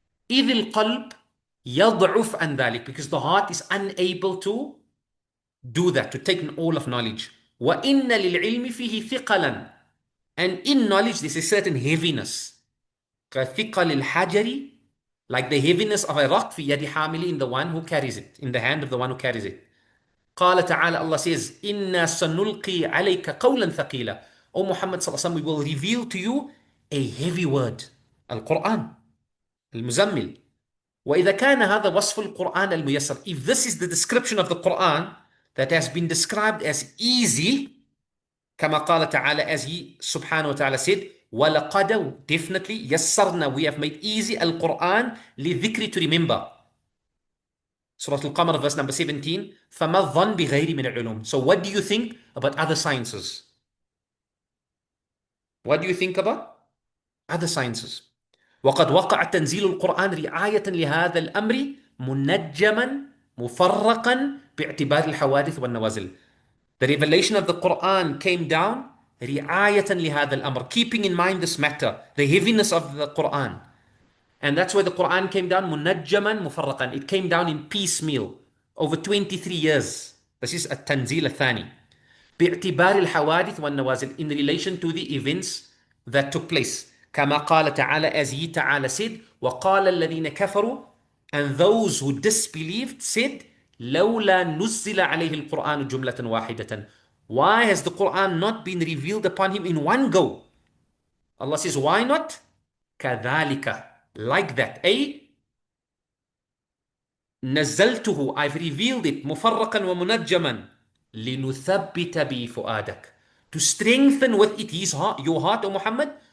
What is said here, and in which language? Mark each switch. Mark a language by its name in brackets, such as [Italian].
[Arabic] إذ القلب يضعف عن ذلك, [English] because the heart is unable to do that, to take all of knowledge. [Arabic] وإن للعلم فيه ثقلا, [English] and in knowledge there's a certain heaviness. [Arabic] كثقل الحجر, [English] like the heaviness of a rock, [Arabic] في يد حامل, [English] in the one who carries it, in the hand of the one who carries it. [Arabic] قال تعالى, [English] Allah says, [Arabic] إنا سنلقي عليك قولا ثقيلا. [English] O Muhammad [Arabic] صلى الله عليه وسلم, [English] we will reveal to you a heavy word, [Arabic] القرآن المزمل. وإذا كان هذا وصف القرآن الميسر, [English] if this is the description of the Quran that has been described as easy, [Arabic] كما قال تعالى, [English] as he subhanahu wa ta'ala said, وَلَقَدَ, definitely, يسرنا, we have made easy [Arabic] القرآن للذكر, [English] to remember. Surah Al-Qamar, verse number 17. [Arabic] فَمَا الظَّنْ بِغَيْرِ مِنَ الْعُلُومِ. [English] So what do you think about other sciences? What do you think about other sciences? [Arabic] وقد وقع تنزيل القرآن رعاية لهذا الأمر منجما مفرقا باعتبار الحوادث والنوازل. [English] The revelation of the Quran came down [Arabic] رعاية لهذا الأمر, [English] keeping in mind this matter, the heaviness of the Quran. And that's why the Quran came down munajjaman mufarraqan. It came down in piecemeal over 23 years. This is [Arabic] التنزيل الثاني. باعتبار الحوادث والنوازل, [English] in relation to the events that took place. [Arabic] كما قال تعالى, [English] as he ta'ala said, [Arabic] وقال الذين كفروا, [English] and those who disbelieved said, [Arabic] لولا نزل عليه القرآن جملة واحدة. [English] Why has the Quran not been revealed upon him in one go? Allah says, why not? [Arabic] كذلك, [English] like that. [Arabic] نزلته, [English] I've revealed it, [Arabic] مفرقا ومنجما, لنثبت به فؤادك, [English] to strengthen with it his heart, your heart, O Muhammad.